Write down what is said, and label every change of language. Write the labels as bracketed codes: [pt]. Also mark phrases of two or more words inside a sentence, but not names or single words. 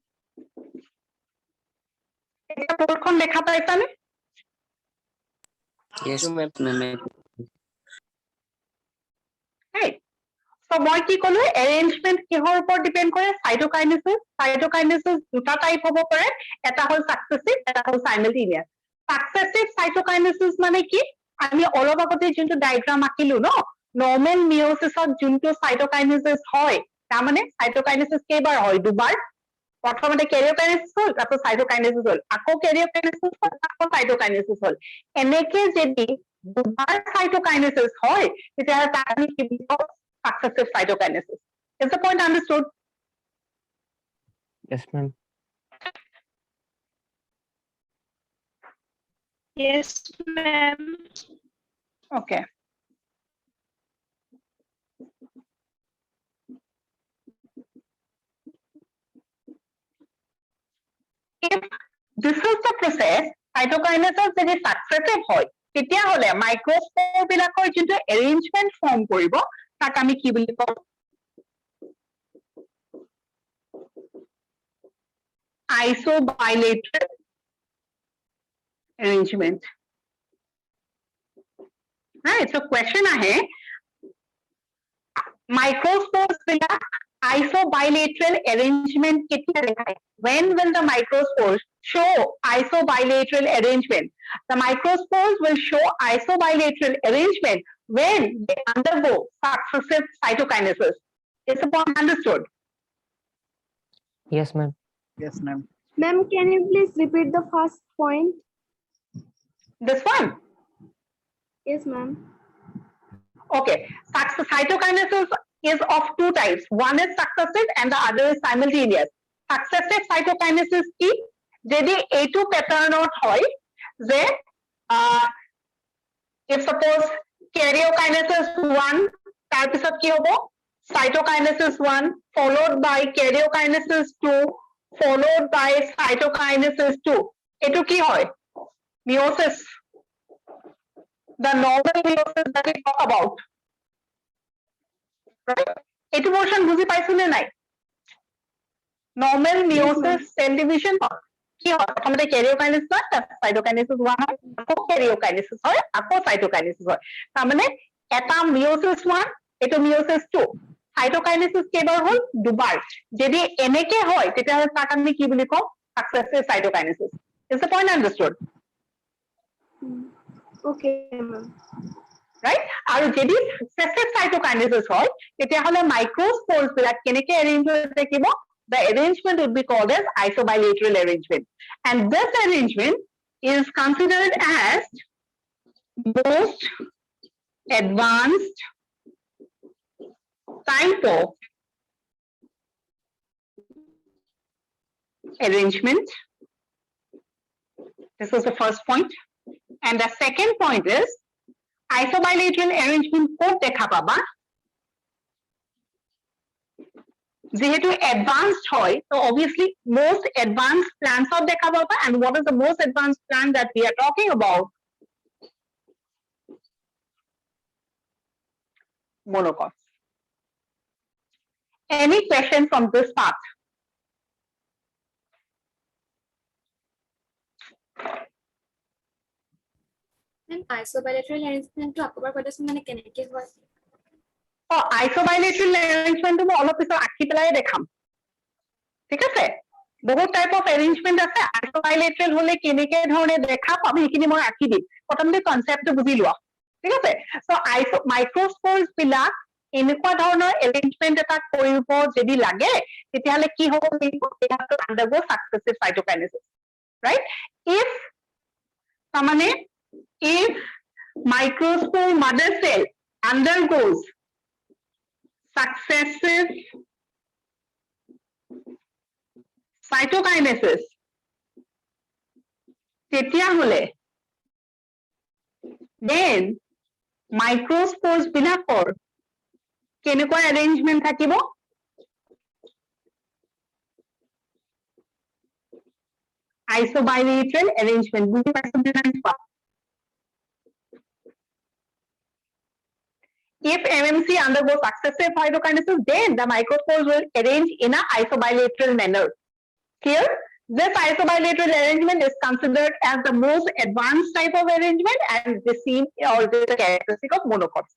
[as] এটা বোৰ্ডখন দেখা পাইছানে [en] Yes, ma'am. ma'am. Right. So [as] মই কি কলো arrangement কিহৰ ওপৰত ডিপেন্ড কৰে সাইটোকাইনেসিস দুটা টাইপ হ'ব পাৰে এটা হ'ল সাকসেসিভ এটা হ'ল [en] simultaneous successive cytokinesis [as] মানে কি আমি অলপ আগতে যোনটো ডায়াগ্ৰাম আঁকিলো ন [en] normal meiosisত [as] যোনটো সাইটোকাইনেসিস হয় তাৰ মানে সাইটোকাইনেসিস কেইবাৰ হয় দুবাৰ প্ৰথমতে কেৰিওকাইনেসিস হ'ল তাৰপিছত সাইটোকাইনেসিস হ'ল আকৌ কেৰিওকাইনেসিস হ'ল আকৌ সাইটোকাইনেসিস হ'ল এনেকে যদি দুবাৰ সাইটোকাইনেসিস হয় তেতিয়া তাক আমি কি বুলি কওঁ [en] successive cytokinesis. Is the point understood? Yes, ma'am. Yes, ma'am. Okay. If this is the process, [as] cytokinesis যদি successive হয় তেতিয়াহ'লে মাইক্ৰস্প'ৰ বিলাকৰ যোনটো [en] arrangement form [as] কৰিব তাক আমি কি বুলি কওঁ [en] isobilateral arrangement. Right, so question ahe microspores বিলাক isobilateral arrangement [as] কেতিয়া দেখায় [en] when will the microspores show isobilateral arrangement the microspores will show isobilateral arrangement when they undergo successive cytokinesis is the point understood Yes, ma'am. Yes, ma'am. Ma'am, can you please repeat the first point? this one Yes, ma'am. okay cytokinesis is of two types one is successive and the other is simultaneous successive cytokinesis [as] ki jodi a2 pattern hoy je [en] if suppose karyokinesis 1 [as] তাৰ পিছত কি হ'ব [en] cytokinesis 1 followed by karyokinesis 2 followed by cytokinesis 2 [as] এইটো কি হয় [en] meiosis the normal meiosis that we talk about [as] right etu portion বুজি পাইছো নে নাই [en] normal meiosis cell division [as] কি হয় প্ৰথমতে karyokinesis হয় তাৰপিছত cytokinesis 1 হয় আকৌ karyokinesis হয় আকৌ cytokinesis হয় তাৰ মানে এটা meiosis 1 এটো meiosis 2 cytokinesis কেইবাৰ হ'ল দুবাৰ যদি এনেকে হয় তেতিয়া তাক আমি কি বুলি কওঁ [en] successive cytokinesis is the point understood Okay, ma'am. right [as] আৰু যদি [en] successive cytokinesis [as] হয় তেতিয়াহ'লে [en] microspores [as] বিলাক কেনেকে [en] arrange [as] হৈ থাকিব [en] the arrangement would be called as isobilateral arrangement and this arrangement is considered as most advanced type of arrangement this was the first point and the second point is isobilateral arrangement [as] ক'ত দেখা পাবা [en] যেহেতু advanced হয় so obviously most advanced plants of [as] দেখা পাবা [en] and what is the most advanced plant that we are talking about monocots any question from this part And isobilateral arrangement [as] টো এবাৰ কৰিছিলো মানে কেনেকে হয়? [en] Oh, isobilateral arrangement to all of this [as] আঁকি পেলাই দেখাম ঠিক আছে বহুত [en] type of [as] এৰেঞ্জমেন্ট আছে isobilateral হলে কেনেকে ধৰণে দেখা পাবি সেইখিনি মই আঁকি দিম প্ৰথমতে কনসেপ্টটো বুজি লোৱা ঠিক আছে [en] so microspores [as] বিলাক এনেকুৱা ধৰণৰ এৰেঞ্জমেন্ট এটা কৰিব যদি লাগে তেতিয়াহলে কি হ'ব লাগিব এটা [en] undergo successive cytokinesis right if [as] মানে [en] if microspore mother cell undergoes successive [as] cytokinesis তেতিয়াহলে [en] then microspores [as] বিলাকৰ কেনেকুৱা arrangement থাকিব [en] isobilateral arrangement [as] বুজি পাইছো নে নাই [en] If MMC undergoes successive cytokinesis, then the microspores will arrange in a isobilateral manner. Here, This isobilateral arrangement is considered as the most advanced type of arrangement and is seen or is a characteristic of monocots.